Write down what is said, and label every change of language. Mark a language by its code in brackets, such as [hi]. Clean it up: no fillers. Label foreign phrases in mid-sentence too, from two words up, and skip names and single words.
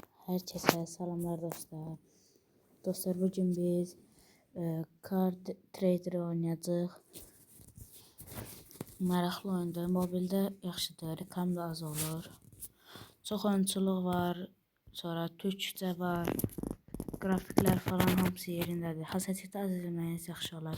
[tr] Herkese selamlar dostlar. [az] Dostlar bugün biz Card Trader oynayacağıq. Maraqlı oyundur. Mobildə yaxşıdır. Reklam da az olur. Çox oyunçuluq var. Sonra türkçə var. Grafiklər falan hamısı yerindədir. Hassasiyeti az izləməyiz yaxşı olar.